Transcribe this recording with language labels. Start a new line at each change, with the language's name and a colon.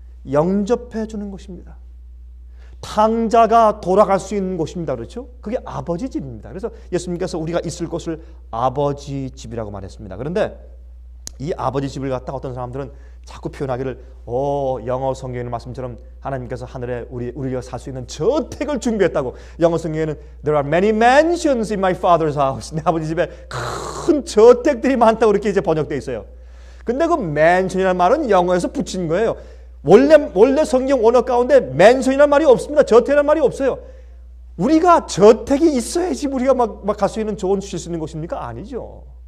Korean: 영접해 주는 곳입니다. 탕자가 돌아갈 수 있는 곳입니다. 그렇죠? 그게 아버지 집입니다. 그래서 예수님께서 우리가 있을 곳을 아버지 집이라고 말했습니다. 그런데 이 아버지 집을 갖다가 어떤 사람들은 자꾸 표현하기를 영어 성경의 말씀처럼 하나님께서 하늘에 우리가 살 수 있는 저택을 준비했다고. 영어 성경에는
English: There are many mansions in my father's house.
Korean: 내 아버지 집에 큰 저택들이 많다고 이렇게 이제 번역되어 있어요. 근데 그 mansion이라는 말은 영어에서 붙인 거예요. 원래 성경 원어 가운데 mansion이라는 말이 없습니다. 저택이라는 말이 없어요. 우리가 저택이 있어야지 우리가 막 갈 수 있는 좋은 쉴 수 있는 곳입니까? 아니죠.